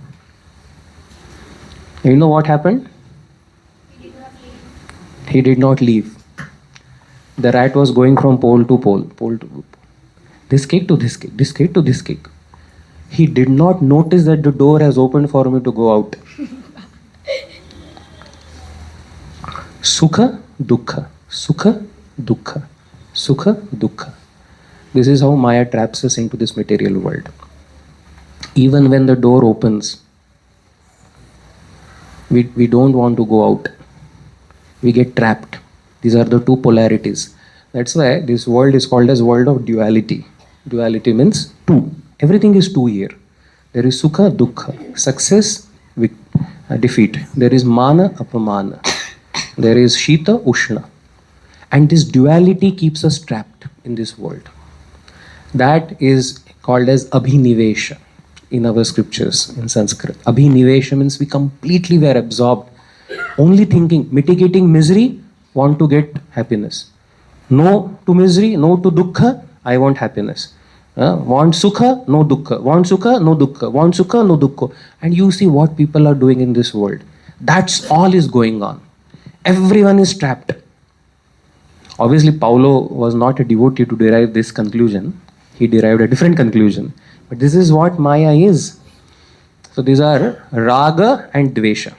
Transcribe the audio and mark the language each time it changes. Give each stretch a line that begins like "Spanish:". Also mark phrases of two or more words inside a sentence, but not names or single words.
English: You know what happened? He did not leave. The rat was going from pole to pole, this cake to this cake, this cake to this cake. He did not notice that the door has opened for me to go out.
Sanskrit: सुख, दुःख, सुख, दुःख, सुख, दुःख.
English: This is how Maya traps us into this material world. Even when the door opens, we don't want to go out. We get trapped. These are the two polarities. That's why this world is called as world of duality. Duality means two. Everything is two here. There is
Sanskrit: सुख, दुःख,
English: success, defeat. There is
Sanskrit: मान, अपमान.
English: There is
Sanskrit: शीत, उष्ण.
English: And this duality keeps us trapped in this world. That is called as abhinivesha in our scriptures in Sanskrit. Abhinivesha means we completely were absorbed, only thinking, mitigating misery, want to get happiness. No to misery, no to dukkha, I want happiness. Want sukha, no dukkha. Want sukha, no dukkha. Want sukha, no dukkha. And you see what people are doing in this world. That's all is going on. Everyone is trapped. Obviously, Paulo was not a devotee to derive this conclusion. He derived a different conclusion. But this is what Maya is. So these are raga and dvesha.